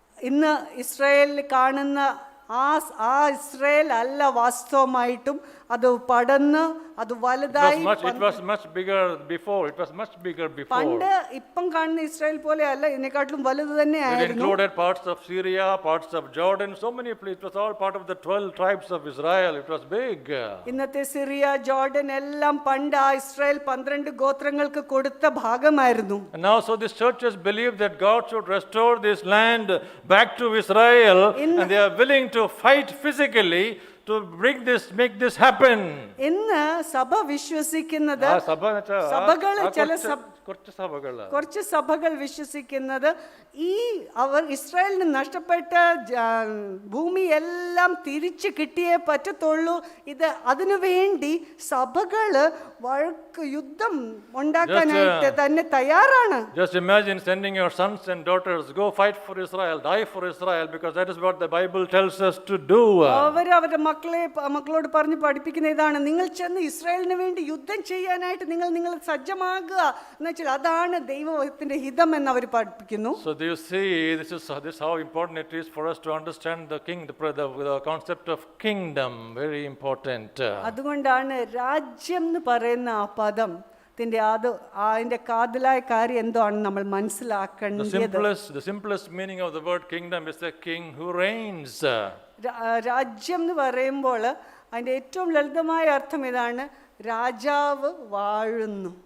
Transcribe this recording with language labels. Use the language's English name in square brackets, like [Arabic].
[Malayalam] ഇന്ന് ഇസ്രായേലിൽ കാണുന്ന ആ ഇസ്രായേൽ അല്ല വാസ്തവമായിട്ടും അത് പടന്ന് അത് വലുതായി. [English] It was much bigger before. [Malayalam] പണ്ട് ഇപ്പം കാണുന്ന ഇസ്രായേൽ പോലെ അല്ല, ഇതിനെക്കാട്ടിലും വലുത് തന്നെയായിരുന്നു. [English] It included parts of Syria, parts of Jordan, so many places. It was all part of the 12 tribes of Israel. It was big. [Malayalam] ഇന്നത്തെ സിറിയ, ജോർഡൻ എല്ലാം പണ്ട് ആ ഇസ്രായേൽ 12 ഗോത്രങ്ങൾക്ക് കൊടുത്ത ഭാഗമായിരുന്നു. [English] And now so these churches believe that God should restore this land back to Israel, and they are willing to fight physically to make this happen. [Malayalam] ഇന്ന് സഭ വിശ്വസിക്കുന്നത്, സഭകള് ചില കുറച്ച് സഭകൾ. കുറച്ച് സഭകൾ വിശ്വസിക്കുന്നത് ഈ അവർ ഇസ്രായേലിന് നഷ്ടപ്പെട്ട ഭൂമിയെല്ലാം തിരിച്ചു കിട്ടിയേ പറ്റത്തുള്ളൂ. ഇത് അതിനുവേണ്ടി സഭകള് യുദ്ധം ഉണ്ടാക്കാനായിട്ട് തന്നെ തയ്യാറാണ്. [English] Just imagine sending your sons and daughters, go fight for Israel, die for Israel, because that is what the Bible tells us to do. [Malayalam] അവരുടെ മക്കളോട് പറഞ്ഞ് പഠിപ്പിക്കുന്ന ഇതാണ്, നിങ്ങൾ ചെന്ന് ഇസ്രായേലിന് വേണ്ടി യുദ്ധം ചെയ്യാനായിട്ട് നിങ്ങൾ സജ്ജമാകുക എന്ന് വെച്ചാൽ അതാണ് ദൈവത്തിന്റെ ഹിതം എന്ന് അവർ പഠിപ്പിക്കുന്നു. [English] So do you see, this is how important it is for us to understand the concept of kingdom. Very important. [Malayalam] അതുകൊണ്ടാണ് രാജ്യം എന്ന് പറയുന്ന ആ പദം അതിന്റെ കാതലായ കാര്യം എന്തോ ആണ് നമ്മൾ മനസ്സിലാക്കേണ്ടത്. [English] The simplest meaning of the word kingdom is the king who reigns. [Malayalam] രാജ്യം എന്ന് പറയുമ്പോൾ അതിന്റെ ഏറ്റവും ലളിതമായ അർത്ഥം ഇതാണ്, രാജാവ് വാഴുന്നു.